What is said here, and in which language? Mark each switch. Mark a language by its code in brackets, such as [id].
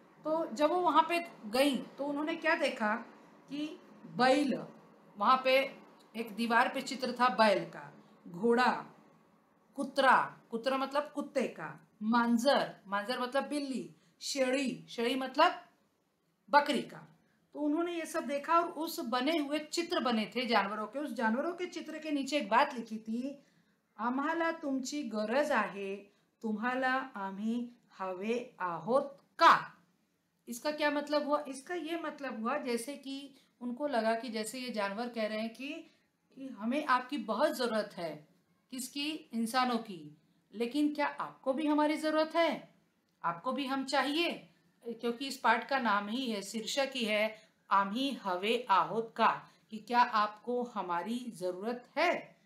[hi] तो जब वो वहाँ पे गई तो उन्होंने क्या देखा कि बैल, वहाँ पे एक दीवार पे चित्र था बैल का, घोड़ा, कुत्रा मतलब कुत्ते का, मांजर मतलब बिल्ली, शेळी मतलब बकरी का. तो उन्होंने ये सब देखा और उस बने हुए चित्र बने थे जानवरों के. उस जानवरों के चित्र के नीचे एक बात लिखी थी, [mr] आम्हाला तुमची गरज आहे, तुम्हाला आम्ही हवे आहोत का. [hi] इसका क्या मतलब हुआ? इसका ये मतलब हुआ जैसे कि उनको लगा कि जैसे ये जानवर कह रहे हैं कि हमें आपकी बहुत ज़रूरत है. किसकी? इंसानों की. लेकिन क्या आपको भी हमारी ज़रूरत है? आपको भी हम चाहिए? क्योंकि इस पाठ का नाम ही है, शीर्षक ही है [mr] आम्ही हवे आहोत का, [hi] कि क्या आपको हमारी ज़रूरत है.